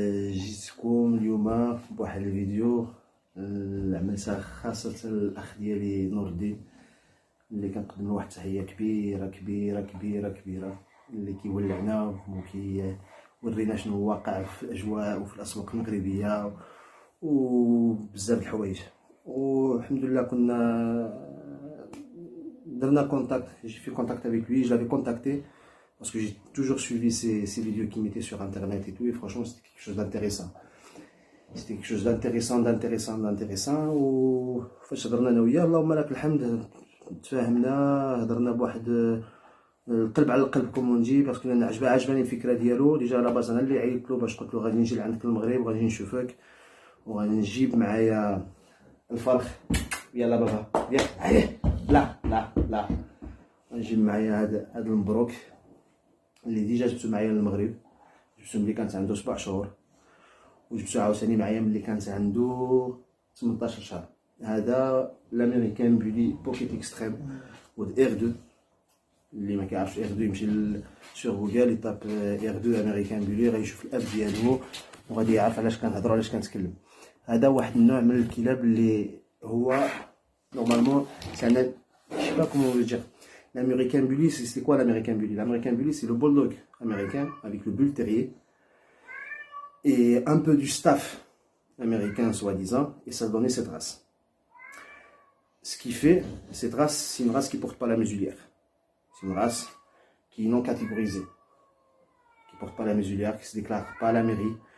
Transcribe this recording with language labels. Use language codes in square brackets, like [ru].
[ar] جيتكم اليوم بواحد الفيديو عملتها خاصة الاخ ديالي نور الدين، اللي كنقدم له واحد التحيه كبيره كبيره كبيره كبيره، اللي كيولعنا وكيورينا شنو واقع في الاجواء وفي الاسواق المغربيه وبزاف د الحوايج. والحمد لله كنا درنا كونتاكت، جي في كونتاكت [fr] avec lui, je l'avais contacté parce que j'ai toujours suivi ses vidéos qui mettaient sur internet et tout, et franchement c'était quelque chose d'intéressant. C'était quelque chose d'intéressant [ar] وفاش هضرنا انا وياه اللهم لك الحمد تفاهمنا، هضرنا بواحد القلب على القلب كومونجي، باسكو انا عجباني الفكره ديالو. ديجا لا باز انا اللي عيطت له باش قلت له غادي نجي لعندك المغرب وغادي نشوفك وغادي نجيب معايا الفرخ. يلا بابا يلا لا نجيب معايا هذا المبروك اللي ديجا جبتو معايا للمغرب، جبتو ملي كانت عنده 7 شهور، وجبتو عاوتاني معايا ملي كانت عنده 18 شهر. هذا [fr] l'américain bully pocket extrême ود R2 [ar] اللي ما كيعرفش R2 يمشي سور جوجل يطاب R2 امريكان بولي غيشوف الاب ديالو وغادي يعرف علاش كنهضر علاش كنتكلم. هذا واحد النوع من الكلاب اللي هو نورمالمون سي [fr] je sais pas comment on veut dire. L'américain bully, c'est quoi l'américain bully? L'américain bully, c'est le bulldog américain avec le bull terrier et un peu du staff américain soi-disant, et ça donnait cette race. Ce qui fait, cette race, c'est une race qui porte pas la muselière. C'est une race qui est non catégorisée, qui porte pas la muselière, qui se déclare pas à la mairie.